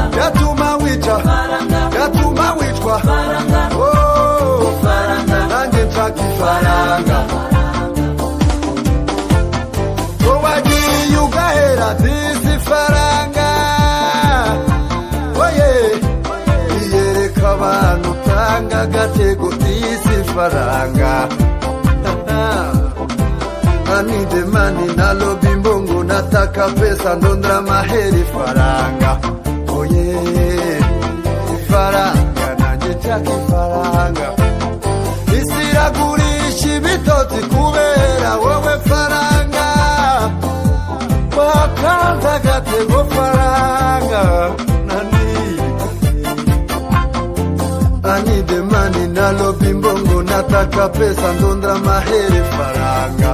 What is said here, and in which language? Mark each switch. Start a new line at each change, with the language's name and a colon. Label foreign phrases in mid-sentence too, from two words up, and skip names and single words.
Kinyarwanda: Yatuma wica yatuma wicwa nanjye nshaka ifaranga. Ko wagiye ugahera disi ifaranga. Oye iyereka abantu utanga agatego disi ifaranga.
English: I need the money
Lingala: na lobi mbongo
Swahili: nataka pesa ndondra maheri
English: faranga.
Kinyarwanda: Oye ifaranga nanjye nshaka ifaranga. Isi iragurisha ibitotsi kubera wowe faranga. Wakanze agatego faranga.
English: I need the money
Lingala: na lobi mbongo
Swahili: nataka pesa ndondra maheri
English: faranga.